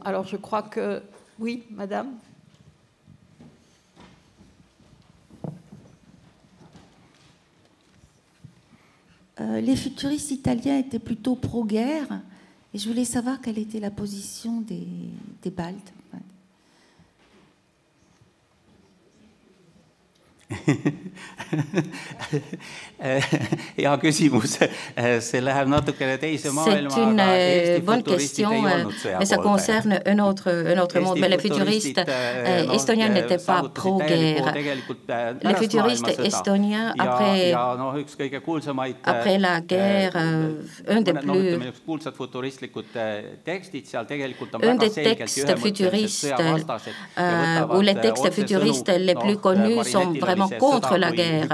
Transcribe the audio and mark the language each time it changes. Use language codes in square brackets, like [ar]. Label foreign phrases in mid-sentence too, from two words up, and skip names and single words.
[fr] Alors, je crois que... Oui, madame? Les futuristes italiens étaient plutôt pro-guerre, et je voulais savoir quelle était la position des Baltes. [et] Hea küsimus. See läheb natukene teise maailma. [fr] C'est une bonne question, mais ça concerne un autre monde. Mais les futuristes estoniens n'étaient pas pro-guerre. Les futuristes estoniens, après la guerre, un des textes futuristes, ou les textes futuristes les plus connus sont vraiment contre la guerre.